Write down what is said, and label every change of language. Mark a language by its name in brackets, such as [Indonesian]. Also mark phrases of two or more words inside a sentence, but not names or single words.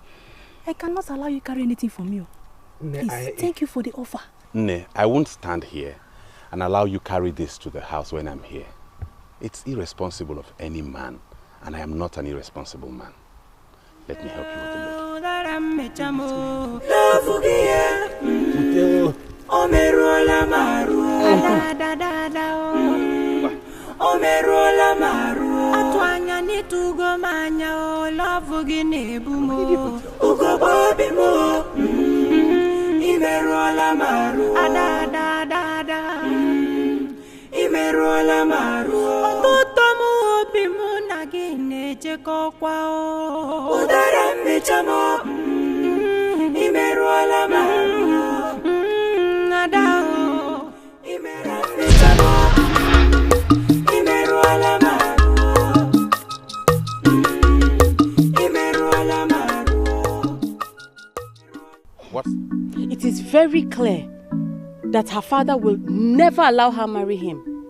[English] I cannot allow you carry anything from you. Please, thank you for the offer. Ne, I won't stand here and allow you carry this to the house when I'm here. It's irresponsible of any man, and I am not an irresponsible man. Let me help you with the load. [Igbo] Omerola maru Omerola maru Atuanya ni tugo manya o love gine bumo Ugo babi mo Imerola maru Adada Imerola maru Otuto mu bimu nagine cheko kwa o Udara mechamo Imerola maru [English] What? It is very clear that her father will never allow her marry him.